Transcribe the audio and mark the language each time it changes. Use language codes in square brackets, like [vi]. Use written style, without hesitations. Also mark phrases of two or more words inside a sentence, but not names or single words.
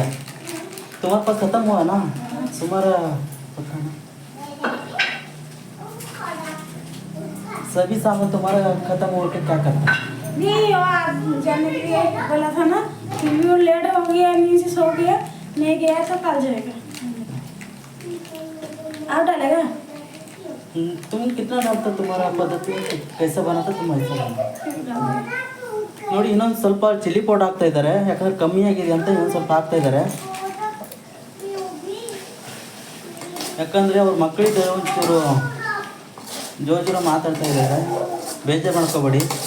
[hi] तुम्हारे पास ख़त्म हुआ ना तुम्हारा पता ना सभी सामान तुम्हारा ख़त्म हो के क्या करता? नहीं वो आज जाने के लिए बोला था ना फिर भी वो लेट हो गया नींद से सो गया नहीं गया तो कल जाएगा आप डालेगा तुम कितना डालता? तुम्हारा पद्धति कैसे बनाता तुम ऐसा बना [kn] ನೋಡಿ ಇನ್ನೊಂದು ಸ್ವಲ್ಪ [en] chilli powder [kn] ಹಾಕ್ತಾ ಇದ್ದಾರೆ ಯಾಕಂದ್ರೆ ಕಮ್ಮಿ ಆಗಿದೆ ಅಂತ ಇನ್ನೊಂದು ಸ್ವಲ್ಪ ಹಾಕ್ತಾ ಇದ್ದಾರೆ ಯಾಕಂದರೆ ಅವ್ರ ಮಕ್ಕಳಿಗೆ ಒಂಚೂರು ಜೋರು ಮಾತಾಡ್ತಾ ಇದ್ದಾರೆ ಬೇಜಾರು ಮಾಡ್ಕೋಬೇಡಿ